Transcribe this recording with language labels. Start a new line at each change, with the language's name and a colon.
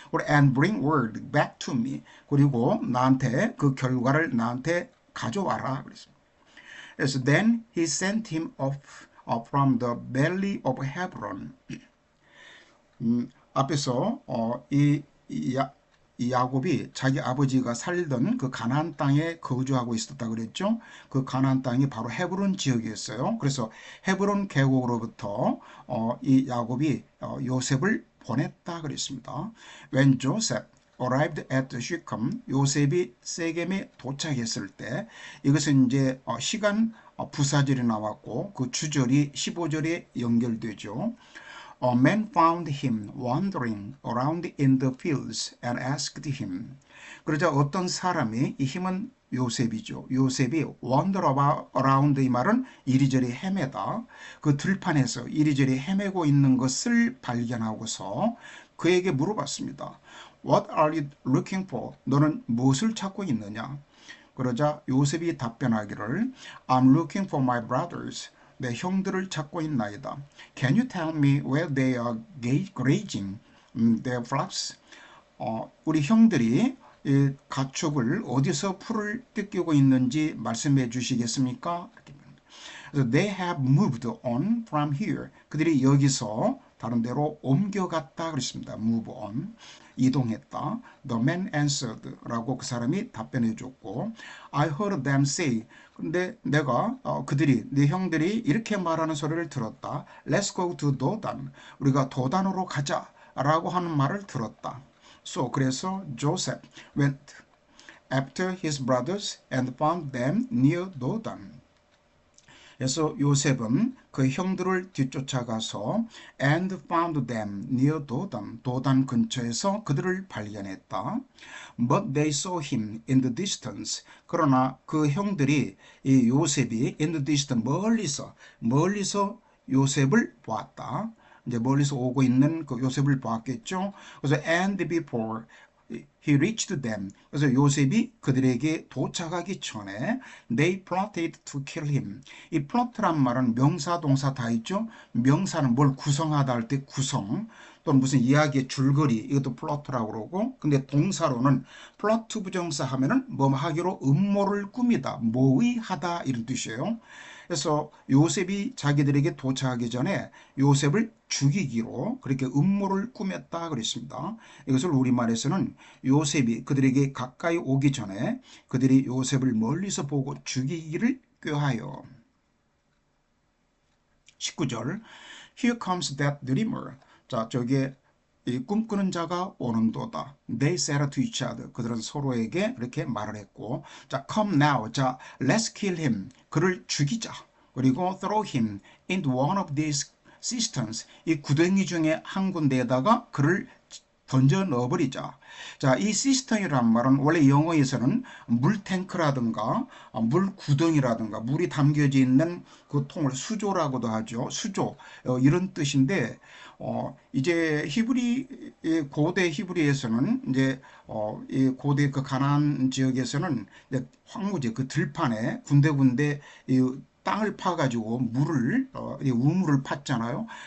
English: and bring word back to me
Korean: 그리고 나한테 그 결과를 나한테 가져와라 그랬습니다.
English: 그래서 then he sent him off from the valley of Hebron.
Korean: 앞에서 이 야곱이 자기 아버지가 살던 그 가나안 땅에 거주하고 있었다 그랬죠. 그 가나안 땅이 바로 헤브론 지역이었어요. 그래서 헤브론 계곡으로부터 이 야곱이 요셉을 보냈다 그랬습니다.
English: When Joseph arrived at Shechem,
Korean: 요셉이 세겜에 도착했을 때 이것은 이제 시간 부사절이 나왔고 그 주절이 15절에 연결되죠.
English: A man found him wandering around in the fields and asked him.
Korean: 그러자 어떤 사람이 이 힘은 요셉이죠. 요셉이 wander around 이 말은 이리저리 헤매다. 그 들판에서 이리저리 헤매고 있는 것을 발견하고서 그에게 물어봤습니다.
English: What are you looking for?
Korean: 너는 무엇을 찾고 있느냐? 그러자 요셉이 답변하기를
English: I'm looking for my brothers.
Korean: 내 형들을 찾고 있나이다.
English: Can you tell me where they are grazing their flocks?
Korean: 우리 형들이 이 가축을 어디서 풀을 뜯기고 있는지 말씀해 주시겠습니까?
English: 그래서 they have moved on from here.
Korean: 그들이 여기서 다른 데로 옮겨갔다 그랬습니다. move on. 이동했다.
English: The man answered
Korean: 라고 그 사람이 답변해 줬고
English: I heard them say
Korean: 근데 내가 그들이 네 형들이 이렇게 말하는 소리를 들었다.
English: Let's go to 도단.
Korean: 우리가 도단으로 가자 라고 하는 말을 들었다.
English: So 그래서 Joseph went after his brothers and found them near 도단.
Korean: 그래서 요셉은 그 형들을 뒤쫓아가서
English: and found them near 도단,
Korean: 도단 근처에서 그들을 발견했다.
English: But they saw him in the distance.
Korean: 그러나 그 형들이 이 요셉이
English: in the distance
Korean: 멀리서 요셉을 보았다. 이제 멀리서 오고 있는 그 요셉을 보았겠죠.
English: 그래서 and before he reached them.
Korean: 그래서 요셉이 그들에게 도착하기 전에
English: they plotted to kill him.
Korean: 이 plot란 말은 명사 동사 다 있죠. 명사는 뭘 구성하다 할 때 구성 또는 무슨 이야기의 줄거리 이것도 플로트라고 그러고 근데 동사로는 플로트 부정사 하면은 뭐 하기로 음모를 꾸미다 모의하다 이런 뜻이에요. 그래서 요셉이 자기들에게 도착하기 전에 요셉을 죽이기로 그렇게 음모를 꾸몄다 그랬습니다. 이것을 우리말에서는 요셉이 그들에게 가까이 오기 전에 그들이 요셉을 멀리서 보고 죽이기를 꾀하여.
English: 19절 Here comes that dreamer.
Korean: 자, 저게 이 꿈꾸는 자가 오는도다. They said to each other. 그들은 서로에게 이렇게 말을 했고, 자,
English: come now. 자, let's kill him.
Korean: 그를 죽이자.
English: 그리고 throw him into one of these cisterns.
Korean: 이 구덩이 중에 한 군데에다가 그를 던져 넣어버리자. 자, 이 시스템이란 말은 원래 영어에서는 물탱크라든가 물구덩이라든가 물이 담겨져 있는 그 통을 수조라고도 하죠. 수조 이런 뜻인데 이제 히브리 고대 히브리에서는 이제 이 고대 그 가나안 지역에서는 이제 황무지 그 들판에 군데군데 이 땅을 파가지고 물을 우물을 팠잖아요.